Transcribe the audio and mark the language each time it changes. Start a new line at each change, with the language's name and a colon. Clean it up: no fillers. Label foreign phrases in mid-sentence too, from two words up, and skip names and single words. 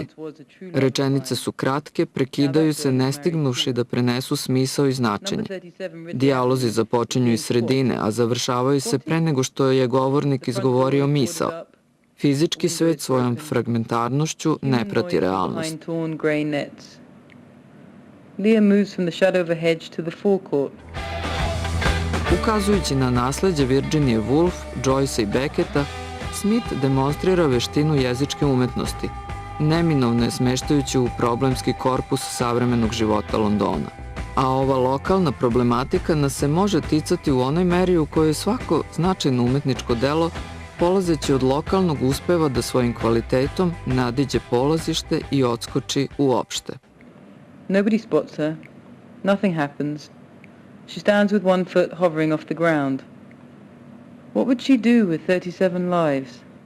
Serbian: Rečenice su kratke, prekidaju se ne stignuši da prenesu smisao i značenje. Dijalozi započinju iz sredine, a završavaju se pre nego što je govornik izgovorio misao. Fizički svet svojom fragmentarnošću ne prati realnost.
English: Leah moves from the shadow of a hedge to the forecourt.
Serbian: Ukazujući na nasleđe Virginia Woolf, Joycea i Becketa, Smith demonstrira veštinu jezičke umetnosti, neminovno je smeštajući u problemski korpus savremenog života Londona. A ova lokalna problematika nas se može ticati u onoj meri u kojoj svako značajno umetničko delo, polazeći od lokalnog, uspeva da svojim kvalitetom nadiđe polazište i odskoči uopšte.
English: Nobody spots her. Nothing happens. She stands with one foot hovering off the ground. What would she do with 37 lives?